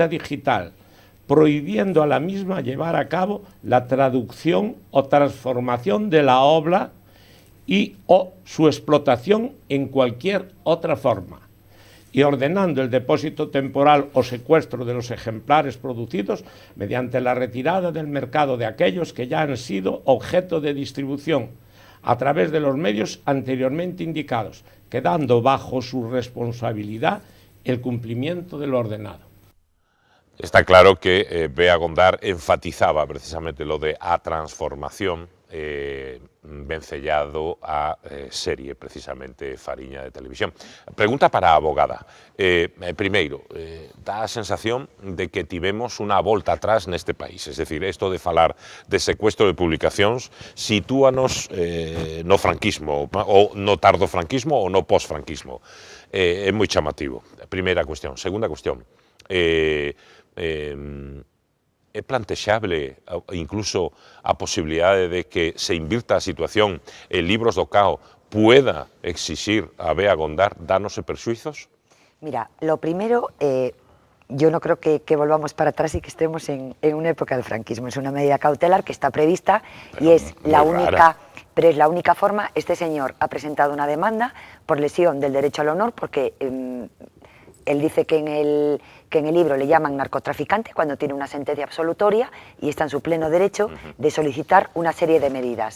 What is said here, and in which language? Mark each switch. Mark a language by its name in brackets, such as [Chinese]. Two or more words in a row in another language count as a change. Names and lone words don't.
[Spanish] digital, prohibiendo a la misma llevar a cabo la traducción o transformación de la obra y o su explotación en cualquier otra forma, y ordenando el depósito temporal o secuestro de los ejemplares producidos mediante la retirada del mercado de aquellos que ya han sido objeto de distribución, a través de los medios anteriormente indicados, quedando bajo su responsabilidad el cumplimiento de lo ordenado. [Galician] Está claro que Bea Gondar enfatizaba precisamente lo de a transformación vencellado a serie, precisamente Fariña de televisión. Pregunta para a abogada. Primeiro, dá a sensación de que tivemos unha volta atrás neste país, [Spanish] es decir, [Galician] isto de falar de secuestro de publicacións sitúanos no franquismo, ou no tardo franquismo ou no posfranquismo. É moi chamativo. Primeira cuestión. Segunda cuestión. É plantexable incluso a posibilidade de que se invirta a situación en libros do cao pueda exixir a Bea Gondar danos e perxuizos? [Spanish] Mira, lo primero, yo no creo que volvamos para atrás y que estemos en una época del franquismo. Es una medida cautelar que está prevista y es la única, pero es la única forma. Este señor ha presentado una demanda por lesión del derecho al honor porque él dice que en el libro le llaman narcotraficante cuando tiene una sentencia absolutoria y está en su pleno derecho de solicitar una serie de medidas.